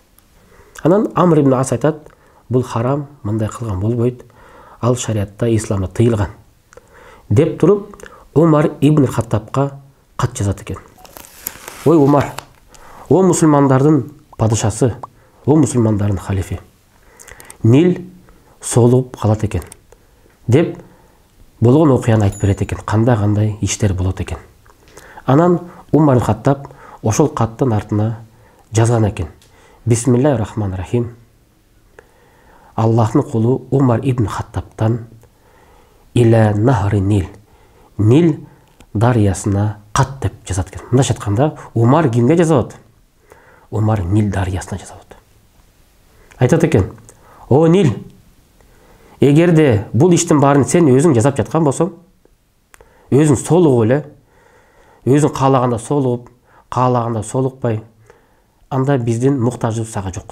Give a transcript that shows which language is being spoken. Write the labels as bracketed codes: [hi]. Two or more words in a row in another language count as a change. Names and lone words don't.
[ky] Анан Амр ибн Ас айтат: бул харам, мындай кылган болбойт, ал шариатта, исламда тыйылган деп туруп Умар ибн Хаттабка кат жазат экен. Ой Умар, о мусулмандардын падышасы, о мусулмандардын халифи, Нил соолугуп калат экен деп болгон окуяны айтып берет экен, кандай иштер болот экен. Анан Умар аль-Хаттаб ошол каттын артына жазган экен: [ar] بسم الله الرحمن الرحيم. [ky] Аллахтын кулу Умар ибн Хаттабтан [ar] إلى نهر النيل, [ky] Нил дарыясына кат деп жазат экен. Мындайча айтканда, Умар кимге жазат? Умар Нил дарыясына жазат. Айтат экен: о Нил, эгерде бул иштин баарын сен өзүң жасап жаткан болсоң, өзүң соолугуп эле, өзүң каалаганда соолугуп, каалаганда соолукпай, анда биздин муктажыбыз сага жок.